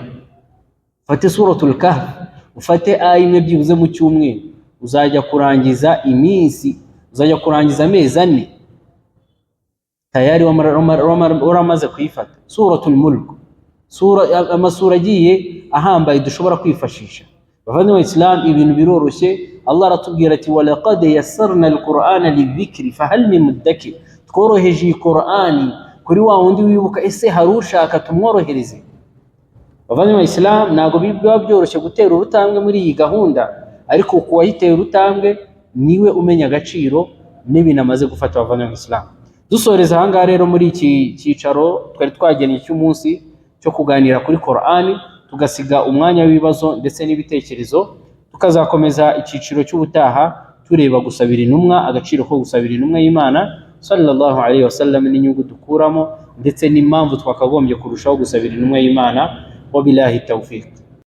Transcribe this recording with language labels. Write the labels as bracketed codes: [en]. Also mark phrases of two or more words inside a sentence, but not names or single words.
[rw] Ufate suratul Kahf, ufate aya imwe byibuze mu cyumweru, uzajya kurangiza iminsi, uzajya kurangiza amezi 4 tayari waramaze kuyifata. Suratul Mulk, amasura agiye ahambaye dushobora kwifashisha. Bavandimwe Islam, ibintu biroroshye. Allah aratubwira ati [ar] ولقد يسرنا القرآن للذكر فهل من مدكر, [rw] tworoheje iyi Qur'ani kuri wa wundi wibuka, ese hari ushaka tumworohereze? Bavandimwe Islam, ntabwo biba byoroshye gutera urutambwe muri iyi gahunda, ariko kuwayiteye urutambwe niwe umenya agaciro n'ibintu amaze gufata. Bavandimwe Islam, dusoreza ahangaha rero muri iki cyicaro twari twageneye cy'umunsi cyo kuganira kuri Qur'ani, tugasiga umwanya w'ibibazo ndetse n'ibitekerezo, tukazakomeza icyiciro cy'ubutaha tureba gusabira intumwa, agaciro ko gusabira intumwa y'Imana [ar] صلى الله عليه وسلم [rw] n'inyungu dukuramo, ndetse n'impamvu twakagombye kurushaho gusabira intumwa y'Imana. [ar] وبالله التوفيق.